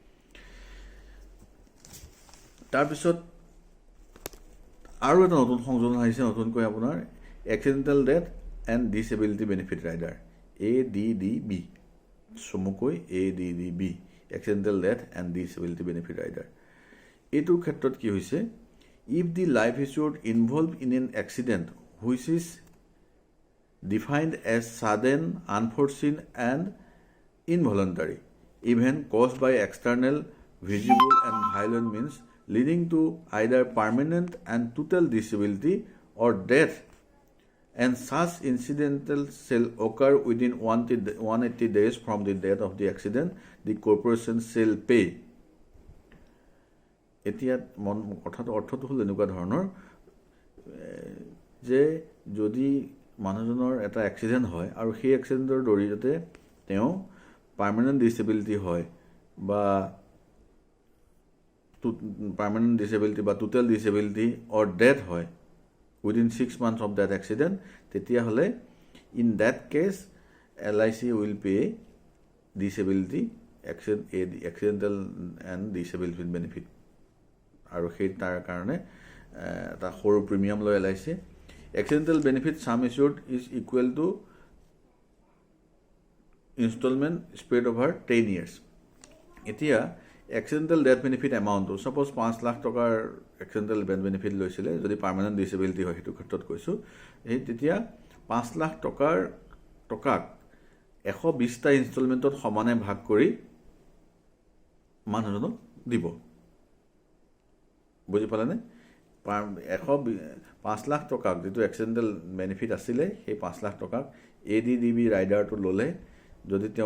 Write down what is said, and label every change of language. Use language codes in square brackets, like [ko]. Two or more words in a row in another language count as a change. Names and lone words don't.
[as] তাৰপিছত আৰু এটা নতুন সংযোজন আহিছে নতুনকৈ আপোনাৰ [en] accidental death and disability benefit rider [as] ADDB চমুকৈ ADDB [en] accidental death and disability benefit rider [as] এইটোৰ ক্ষেত্ৰত কি হৈছে [en] if the life insured involve in an accident which is defined as sudden, unforeseen and involuntary event caused by external, visible and violent means leading to either permanent and total disability or death and such incidental shall occur within 180 days from the date of the accident, the corporation shall pay. [as] এতিয়া কথাটো অৰ্থটো হ'ল এনেকুৱা ধৰণৰ যে যদি মানুহজনৰ এটা এক্সিডেণ্ট হয় আৰু সেই এক্সিডেণ্টৰ জৰিয়তে তেওঁ [en] permanent disability [as] হয় বা [en] permanent disability [as] বা [en] total disability or death [as] হয় [en] within 6 months of date accident [as] তেতিয়াহ'লে [en] in that case LIC will pay disability accidental and disability benefit [as] আৰু সেই তাৰ কাৰণে এটা সৰু প্ৰিমিয়াম লৈ LIC [en] Accidental benefit sum assured is equal to installment spread over 10 years. [as] এতিয়া [en] accidental death benefit amount [as] suppose 5 লাখ টকাৰ [en] accidental death benefit [as] লৈছিলে যদি [en] permanent disability [as] হয় হেতু ক্ষেত্ৰত কৈছো এই তেতিয়া 5 লাখ টকাক 120 টা ইনষ্টলমেন্টত সমানে ভাগ কৰি মানুহজনক দিব বুজি পালানে 5 লাখ টকাক যেটো [en] accidental benefit [as] আছিলে সেই 5 লাখ টকাক ADDB ৰাইডাৰটো ললে যদি তেওঁ